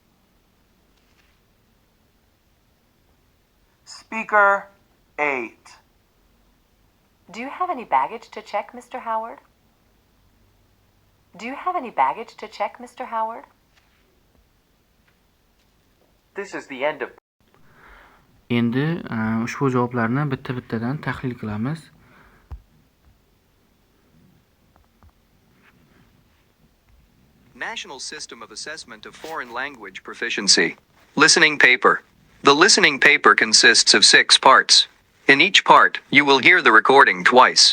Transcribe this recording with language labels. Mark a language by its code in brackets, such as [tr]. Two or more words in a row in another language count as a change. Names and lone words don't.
[en] Speaker 8. Do you have any baggage to check, Mr. Howard? Do you have any baggage to check, Mr. Howard? This is the end of. [uz] Endi ushbu javoblarni bitta-bittadan tahlil qilamiz. [en] National System of Assessment of Foreign Language Proficiency. Listening paper. The listening paper consists of 6 parts. In each part, you will hear the recording twice.